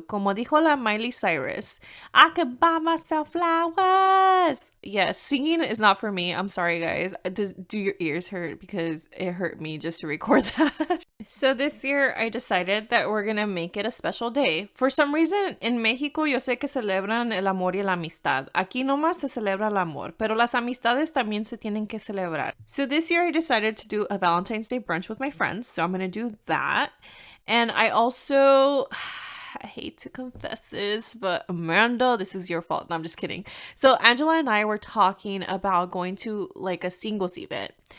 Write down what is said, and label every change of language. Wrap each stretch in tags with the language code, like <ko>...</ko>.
<es>Como dijo la</es> <en>Miley Cyrus, I could buy myself flowers. Yes, singing is not for me. I'm sorry, guys. Do your ears hurt? Because it hurt me just to record that. So this year, I decided that we're gonna make it a special day. For some reason, in Mexico,</en> <es>yo sé que celebran el amor y la amistad. Aquí nomás se celebra el amor, pero las amistades también se tienen que celebrar.</es> <en>So this year, I decided to do a Valentine's Day brunch with my friends. So I'm gonna do that. And I also, I hate to confess this, but Amanda, this is your fault. No, I'm just kidding. So Angela and I were talking about going to like a singles event.</en>